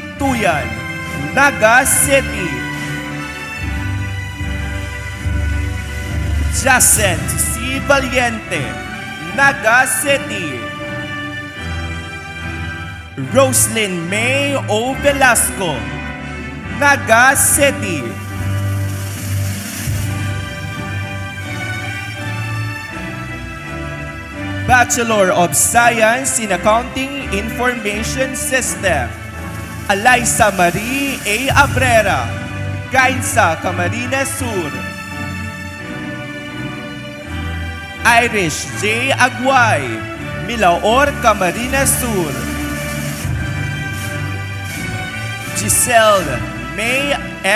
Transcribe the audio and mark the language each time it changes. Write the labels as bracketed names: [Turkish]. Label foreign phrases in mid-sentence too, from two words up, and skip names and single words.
[English] Tuyan, Naga City. Jacent C. Valiente, Naga City. Roslyn May O. Velasco, Naga City. Bachelor of Science in Accounting Information System, Alaysa Marie A. Abrera, Gainsa, Camarines Sur. Irish J. Aguay, Milaor, Camarines Sur. Giselle May M.